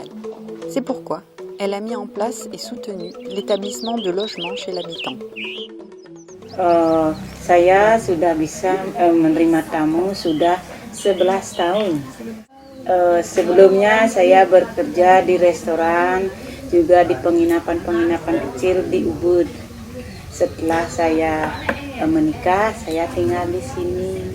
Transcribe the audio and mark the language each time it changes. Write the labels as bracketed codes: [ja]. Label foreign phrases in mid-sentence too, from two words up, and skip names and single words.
[fr] C'est pourquoi elle a mis en place et soutenu l'établissement de logements chez l'habitant. [id] Saya sudah bisa menerima tamu sudah 11 tahun. Sebelumnya saya bekerja di restoran, juga di penginapan-penginapan kecil di Ubud. Setelah saya menikah, saya tinggal di sini.